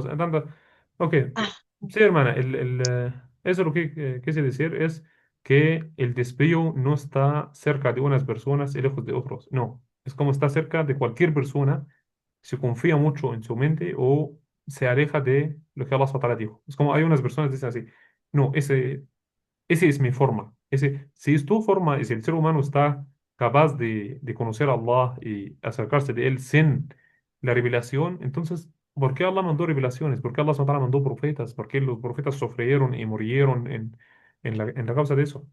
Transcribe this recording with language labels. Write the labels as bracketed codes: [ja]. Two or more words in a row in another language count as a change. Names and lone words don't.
[es] Ok, Ah, sí, hermana, eso lo que quise decir es que el desvío no está cerca de unas personas y lejos de otros. No, es como está cerca de cualquier persona, se confía mucho en su mente o se aleja de lo que Allah [ar] سبحانه وتعالى [es] dijo. Es como hay unas personas que dicen así, no, ese es mi forma. Si es tu forma y si el ser humano está capaz de conocer a Allah y acercarse de Él sin la revelación, entonces, ¿por qué Allah mandó revelaciones? ¿Por qué Allah SWT mandó profetas? ¿Por qué los profetas sufrieron y murieron en la causa de eso?